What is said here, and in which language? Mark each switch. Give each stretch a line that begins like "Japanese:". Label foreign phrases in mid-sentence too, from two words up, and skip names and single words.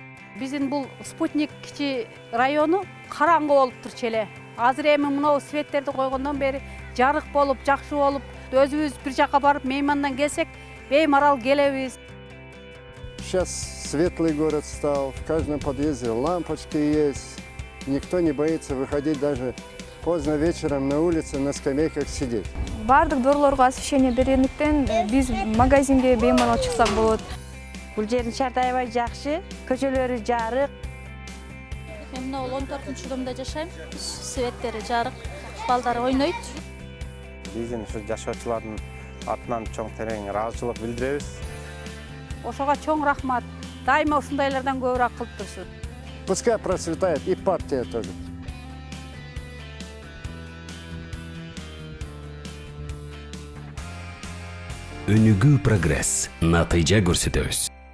Kyrgyz: Биздин бул Спутник кичи району караңгы болуп турчу эле. Азыр эми мынау светтерди койгондон бери жарык болуп, жакшы болуп, өзүбүз бир жака барып меймандан келсек, беймарал келебиз.
Russian: Сейчас светлый город стал, в каждом подъезде лампочки есть. Никто не боится выходить даже поздно вечером на улице на скамейках сидеть.
Kyrgyz: Бардык дорлорго освещение бергендиктен биз магазинге беймарал чыксак болот. Бул жердин шарты аябай жакшы, көчөлөрү жарык. Мен мына 14-домда жашайм. Светтери жарык, балдар ойнойт. Биздин ушу жашоочулардын атынан чоң терең ыраазычылык билдиребиз. Ошого чоң рахмат. Дайыма ушундайлардан көбүрөөк кылып турсун.
Russian: Пускай процветает и партия тоже.
Kyrgyz: Өнүгүү прогресс, натыйжа көрсөтөбүз.